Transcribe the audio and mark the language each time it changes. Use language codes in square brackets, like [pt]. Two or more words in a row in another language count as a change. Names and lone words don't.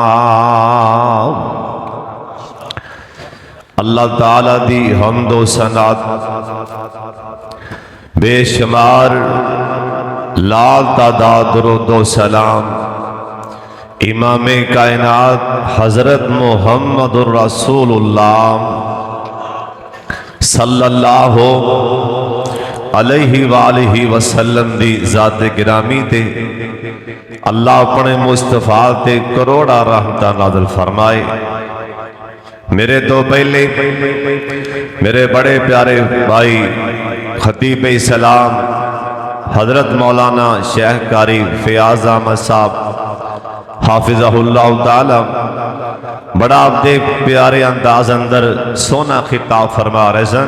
[pa] اللہ تعالیٰ دی حمد و ثنا بے شمار لا تعداد درود و سلام امامِ کائنات حضرت محمد الرسول اللہ [ar] صلى الله عليه وآله وسلم [pa] دی ذات گرامی تے اللہ اپنے مصطفیٰ تے کروڑاں رحمت نازل فرمائے. میرے توں پہلے میرے بڑے پیارے بھائی خطیب اسلام حضرت مولانا شیخ قاری فیاض احمد صاحب حفظہ اللہ تعالیٰ بڑا آپ کے پیارے انداز اندر سوہنا خطاب فرما رہے سن.